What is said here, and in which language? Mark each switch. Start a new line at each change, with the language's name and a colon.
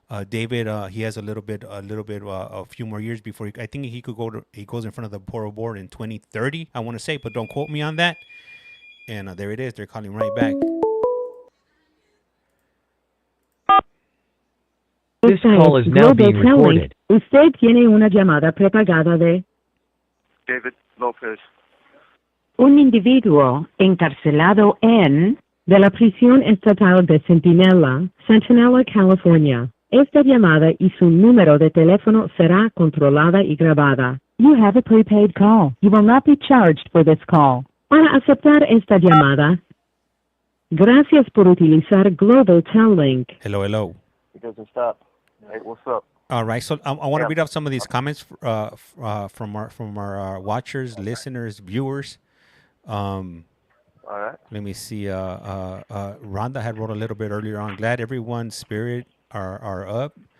English: David, he has a few more years before I think he goes in front of the parole board in 2030, I want to say, but don't quote me on that. And there it is. They're calling right back. This call is now being recorded.
Spanish: Usted tiene una llamada prepagada de David Lopez. un individuo encarcelado de la prisión estatal de Centinela, California. Esta llamada y su número de teléfono será controlada y grabada.
English: You have a prepaid call. You will not be charged for this call.
Spanish: Para aceptar esta llamada, gracias por utilizar Global Tel Link.
English: Hello. It doesn't stop. Hey, what's up? All right, so I want to read off some of these comments from our watchers, listeners, viewers. All right. Let me see. Rhonda had wrote a little bit earlier on. Glad everyone's spirit are up.